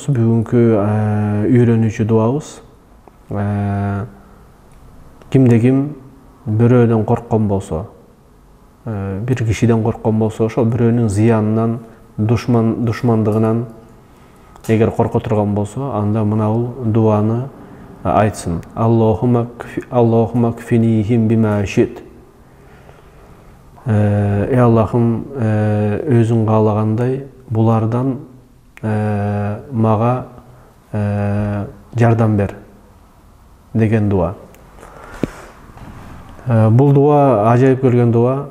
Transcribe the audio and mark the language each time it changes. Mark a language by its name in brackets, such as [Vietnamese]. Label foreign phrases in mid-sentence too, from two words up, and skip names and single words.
[Kyrgyz] Бүгүнкү үйрөнүүчү дуабыз: кимде ким бирөөдөн корккон болсо, бир кишиден корккон болсо, ошол бирөөнүн зыянынан, душмандыгынан эгер корко турган болсо, анда мынабул дуаны айтсын: [Arabic] اللهم اكفنيهم بما شئت. [Kyrgyz] Эй Аллахым, өзүң каалагандай булардан мага жардам бер деген дуа. Бул дуа ажайып келген дуа.